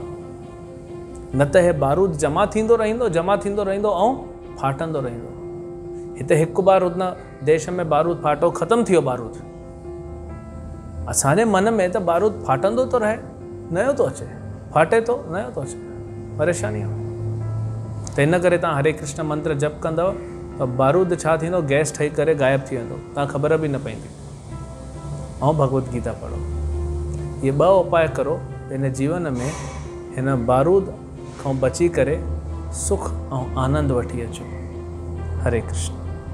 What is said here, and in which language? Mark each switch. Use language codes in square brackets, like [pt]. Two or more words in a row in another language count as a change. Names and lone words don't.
[sd] न त हे बारूद जमा थींदो रहंदो ऐं फाटंदो रहंदो। हिते हिकु बार उन देश में बारूद फाटो, ख़तमु थियो बारूद। असांजे मन में त बारूद फाटंदो थो रहे, नयो थो अचे, फाटे थो, नयो थो अचे, परेशानी आहे। त इन करे तव्हां हरे कृष्ण मंत्र जप कंदव त बारूद छा थींदो, गैस ठही करे गायब थी वेंदो, तव्हां ख़बर बि न पवंदी। ऐं भगवत गीता पढ़ो। इहे 2 उपाय करो, पंहिंजे जीवन में हिन बारूद खां बची करे सुख ऐं आनंद वठी अचो। हरे कृष्ण।